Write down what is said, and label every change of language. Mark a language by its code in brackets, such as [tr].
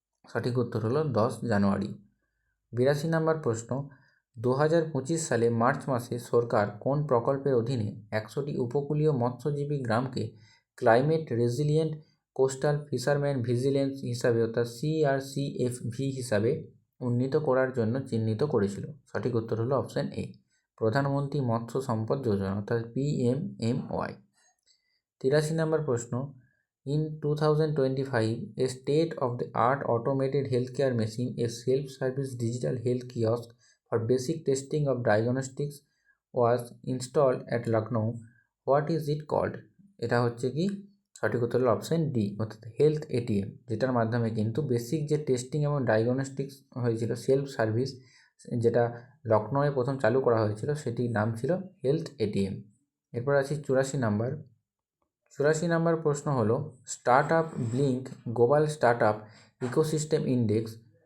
[bn] সঠিক উত্তর হলো 10 জানুয়ারি। 82 নম্বর প্রশ্ন, 2025 সালে মার্চ মাসে সরকার কোন প্রকল্পের অধীনে 100টি উপকূলীয় মৎস্যজীবী গ্রামকে climate resilient coastal fisherman vigilance হিসাবে, অর্থাৎ CRCFV হিসাবে উন্নীত করার জন্য চিহ্নিত করেছিল? সঠিক উত্তর হলো অপশান এ, প্রধানমন্ত্রী মৎস্য সম্পদ যোজনা, অর্থাৎ PMMY। [en] 83 নম্বর প্রশ্ন, In 2025, a state-of-the-art automated healthcare machine, a self-service digital health kiosk for basic testing of diagnostics was installed at Lucknow. What is it called? [bn] এটা হচ্ছে কি? সঠিক উত্তর হলো অপশান ডি, অর্থাৎ হেলথ ATM, যেটার মাধ্যমে কিন্তু বেসিক যে টেস্টিং এবং ডায়াগনস্টিক্স হয়েছিল, সেলফ সার্ভিস, যেটা লখনৌয়ে প্রথম চালু করা হয়েছিল, সেটির নাম ছিল হেলথ ATM। এরপর আছি 84 নাম্বার। 84 নম্বর প্রশ্ন হলো, start up blink global start up ecosystem index